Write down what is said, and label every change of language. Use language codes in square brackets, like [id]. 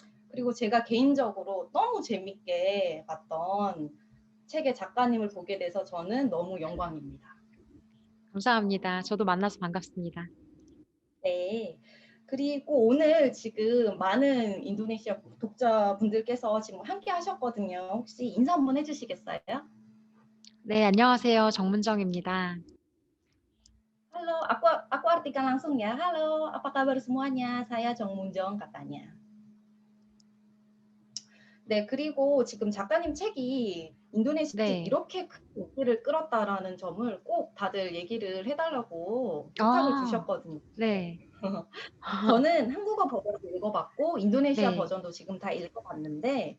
[ko] 그리고 제가 개인적으로 너무 재밌게 봤던 책의 작가님을 보게 돼서 저는 너무 영광입니다. 감사합니다. 저도 만나서 반갑습니다. 네. 그리고 오늘 지금 많은 인도네시아 독자분들께서 지금 함께 하셨거든요. 혹시 인사 한번 해주시겠어요? 네, 안녕하세요. 정문정입니다. [id] Halo, aku artikan langsung ya. Halo, apa kabar semuanya? Saya 정문정 katanya. [ko] 네, 그리고 지금 작가님 책이 인도네시아에 네. 이렇게 큰 인기를 끌었다라는 점을 꼭 다들 얘기를 해달라고 부탁을 아, 주셨거든요. 네. 저는 한국어 버전도 읽어봤고 인도네시아 네. 버전도 지금 다 읽어봤는데